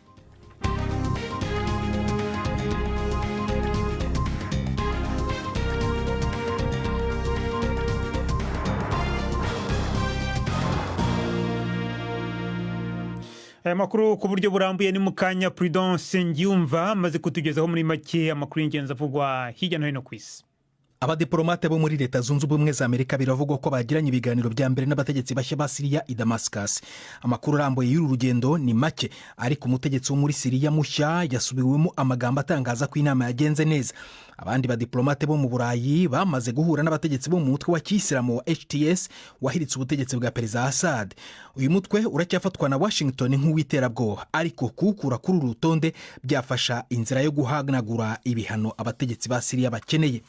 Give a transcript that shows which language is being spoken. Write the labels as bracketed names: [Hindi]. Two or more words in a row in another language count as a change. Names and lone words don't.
[Kinyarwanda] Aya makuru ku buryo burambuye ni mukanya. Prudence Ngiyumva maze kutugezaho muri make amakuru y'ingenzi avugwa hirya no hino ku isi. Abadiplomate bo muri Leta Zunze Ubumwe za Amerika biravugwa ko bagiranye ibiganiro bya mbere n'abategetsi bashya ba Syria i Damascus. Amakuru arambuye y'uru rugendo ni make, ariko umutegetsi wo muri Syria mushya yasubiwemo amagambo atangaza ko inama yagenze neza. Abandi badiplomate bo mu Burayi bamaze guhura n'abategetsi bo mu mutwe wa Kiyisilamu wa HTS wahiritse ubutegetsi bwa Perezida Assad. Uyu mutwe uracyafatwa na Washington nk'uwiterabwoba, ariko kuwukura kuri uru rutonde byafasha inzira yo guhanagura ibihano abategetsi ba Syria bakeneye.